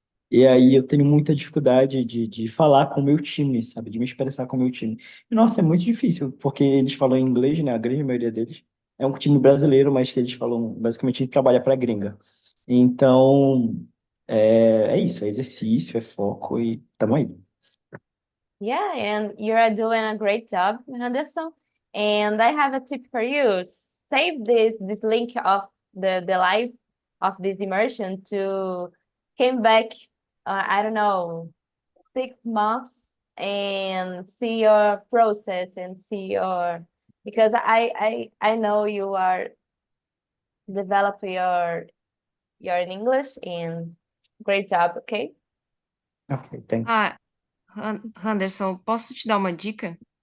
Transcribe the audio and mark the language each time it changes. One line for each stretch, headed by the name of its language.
Portuguese: E aí eu tenho muita dificuldade de falar com o meu time, sabe? De me expressar com o meu time. E, nossa, é muito difícil, porque eles falam inglês, né? A grande maioria deles. É um time brasileiro, mas que eles falam, basicamente, trabalha para gringa. Então, é isso, é exercício, é foco e tamo aí.
English: Yeah, and you're doing a great job, Henderson. And I have a tip for you. Save this link of the live of this immersion to came back, I don't know, 6 months, and see your process and see your, because I know you are developing your English, and great job, okay? Ok, thanks.
Portuguese: Ah, Anderson, posso te dar uma dica